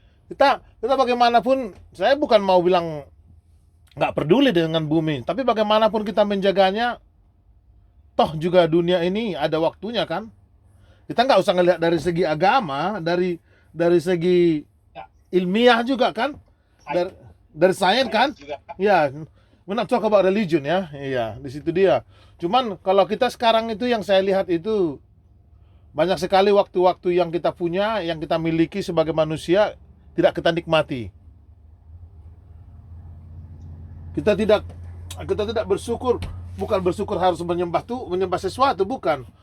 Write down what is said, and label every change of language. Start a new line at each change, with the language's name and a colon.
Indonesian: Kita bagaimanapun, saya bukan mau bilang nggak peduli dengan bumi, tapi bagaimanapun kita menjaganya, toh juga dunia ini ada waktunya kan. Kita nggak usah ngelihat dari segi agama, dari segi ilmiah juga kan, dari sains kan.
English: Ya, we're not talk about religion ya.
Indonesian: Iya, di situ dia. Cuman kalau kita sekarang itu yang saya lihat itu banyak sekali waktu-waktu yang kita punya, yang kita miliki sebagai manusia tidak kita nikmati. Kita tidak bersyukur, bukan bersyukur harus menyembah sesuatu, bukan.